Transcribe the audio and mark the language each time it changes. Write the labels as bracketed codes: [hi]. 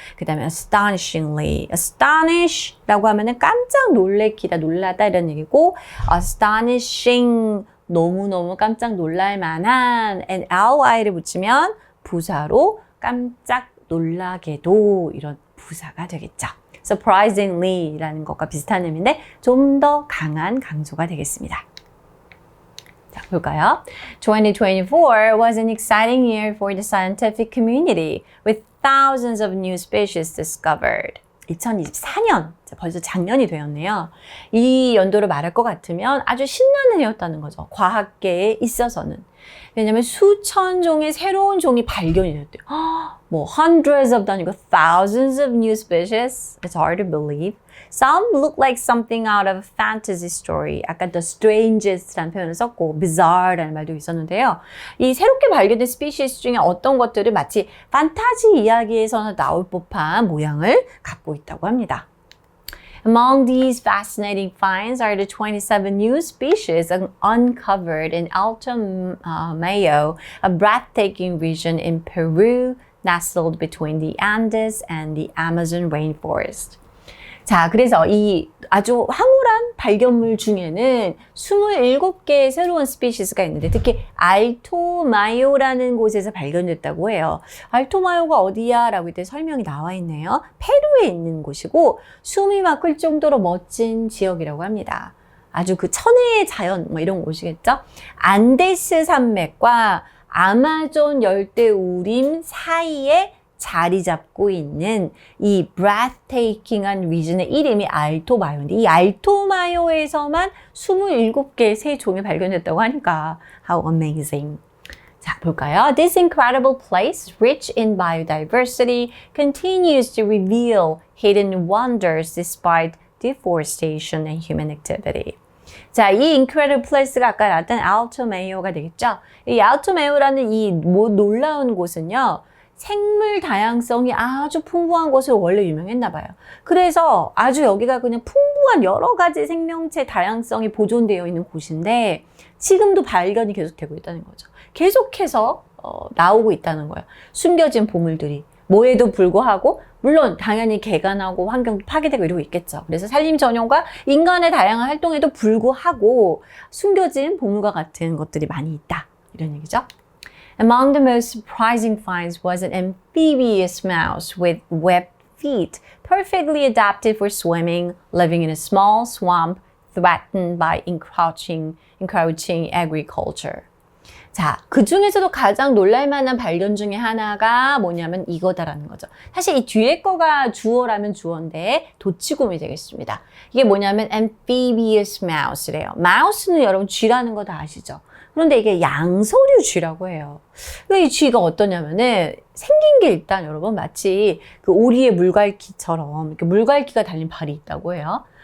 [ko] 그 다음에 astonishingly, astonish라고 하면은 깜짝 놀래키다, 놀라다 이런 얘기고 astonishing, 너무너무 깜짝 놀랄 만한 and ly를 붙이면 부사로 깜짝 놀라게도 이런 부사가 되겠죠. surprisingly라는 것과 비슷한 의미인데 좀 더 강한 강조가 되겠습니다. 자, 볼까요? [en] 2024 was an exciting year for the scientific community with thousands of new species discovered. [ko] 2024년, 벌써 작년이 되었네요. 이 연도로 말할 것 같으면 아주 신나는 해였다는 거죠. 과학계에 있어서는. 왜냐면 수천 종의 새로운 종이 발견이 됐대요. [en] hundreds of 아니고 thousands of new species. It's hard to believe. Some look like something out of a fantasy story. [ko] 아까 the strangest라는 표현을 썼고 bizarre라는 말도 있었는데요. 이 새롭게 발견된 스피시스 중에 어떤 것들을 마치 판타지 이야기에서는 나올 법한 모양을 갖고 있다고 합니다. [en] Among these fascinating finds are the 27 new species uncovered in Alto Mayo, a breathtaking region in Peru nestled between the Andes and the Amazon rainforest. [ko] 자, 그래서 이 아주 황홀한 발견물 중에는 27개의 새로운 스피시스가 있는데 특히 알토마요라는 곳에서 발견됐다고 해요. 알토마요가 어디야? 라고 이때 설명이 나와 있네요. 페루에 있는 곳이고 숨이 막힐 정도로 멋진 지역이라고 합니다. 아주 그 천혜의 자연 이런 곳이겠죠? 안데스 산맥과 아마존 열대우림 사이에 자리 잡고 있는 이 breathtaking한 region의 이름이 알토마요인데 이 알토마요에서만 27개의 새 종이 발견됐다고 하니까 how amazing. 자, 볼까요? [en] This incredible place, rich in biodiversity, continues to reveal hidden wonders despite deforestation and human activity. [ko] 자, 이 incredible place가 아까 나왔던 알토메이오가 되겠죠? 이 알토메이오라는 이 놀라운 곳은요. 생물 다양성이 아주 풍부한 곳으로 원래 유명했나 봐요. 그래서 아주 여기가 그냥 풍부한 여러 가지 생명체 다양성이 보존되어 있는 곳인데 지금도 발견이 계속되고 있다는 거죠. 계속해서 나오고 있다는 거예요. 숨겨진 보물들이. 뭐에도 불구하고 물론 당연히 개간하고 환경도 파괴되고 이러고 있겠죠. 그래서 산림 전용과 인간의 다양한 활동에도 불구하고 숨겨진 보물과 같은 것들이 많이 있다. 이런 얘기죠. [en] Among the most surprising finds was an amphibious mouse with webbed feet, perfectly adapted for swimming, living in a small swamp threatened by encroaching agriculture. [ko] 자, 그 중에서도 가장 놀랄만한 발견 중에 하나가 뭐냐면 이거다라는 거죠. 사실 이 뒤에 거가 주어라면 주어인데 도치곰이 되겠습니다. 이게 뭐냐면 amphibious mouse래요. mouse는 여러분 쥐라는 거 다 아시죠? 그런데 이게 양서류 쥐라고 해요. 이 쥐가 어떠냐면은 생긴 게 일단 여러분 마치 그 오리의 물갈퀴처럼 이렇게 물갈퀴가 달린 발이 있다고 해요.